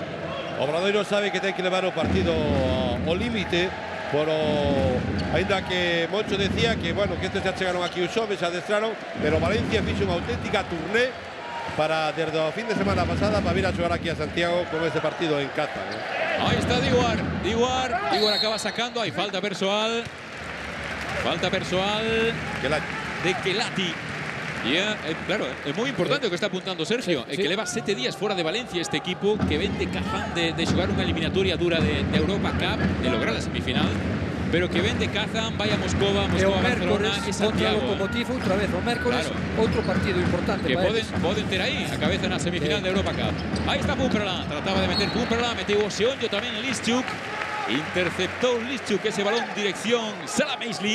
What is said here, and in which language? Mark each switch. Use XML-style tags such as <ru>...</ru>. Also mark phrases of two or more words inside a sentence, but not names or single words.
<gl>Obradoiro sabe que ten que levar o partido ao límite, ainda que Moncho decía que, bueno, que estes xa chegaron aquí os xoves, xa adestraron, pero Valencia fixo unha auténtica turné para desde o fin de semana pasada para vir a xogar aquí a Santiago con este partido en Qatar.</gl> <es>Ahí está Diguar. Diguar acaba sacando. Hay falta personal. Falta personal de Kelati. Claro, es muy importante lo que está apuntando Sergio. Sí. Que lleva 7 días fuera de Valencia este equipo, que ven de cazan de jugar una eliminatoria dura de Europa Cup, de lograr la semifinal, pero que ven de cazan, vaya a Moscova, Barcelona e Santiago.</es> <gl>Contra o Lokomotiv outra vez, o mércores, Claro. outro partido importante. Que para poden ter aí a cabeza na semifinal de Europa Cup.</gl> <es>Ahí está</es> <gl>Pumperla, trataba de meter Pumperla, meteu o Seonjo tamén Lischuk. Interceptou Lischuk ese balón dirección Salah Maisley.</gl>